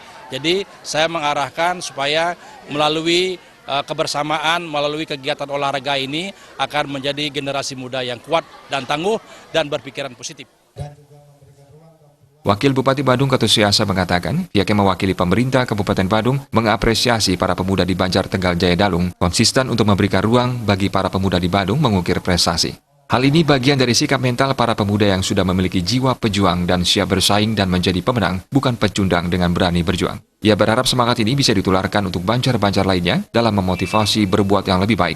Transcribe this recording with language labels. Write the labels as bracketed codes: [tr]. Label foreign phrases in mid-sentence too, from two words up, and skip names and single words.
[id] Jadi saya mengarahkan supaya melalui kebersamaan melalui kegiatan olahraga ini akan menjadi generasi muda yang kuat dan tangguh dan berpikiran positif. Wakil Bupati Badung Ketut Suyasil mengatakan, pihaknya mewakili pemerintah Kabupaten Badung mengapresiasi para pemuda di Banjar Tegal Jaya Dalung konsisten untuk memberikan ruang bagi para pemuda di Badung mengukir prestasi. Hal ini bagian dari sikap mental para pemuda yang sudah memiliki jiwa pejuang dan siap bersaing dan menjadi pemenang, bukan pecundang dengan berani berjuang. Ia berharap semangat ini bisa ditularkan untuk banjar-banjar lainnya dalam memotivasi berbuat yang lebih baik.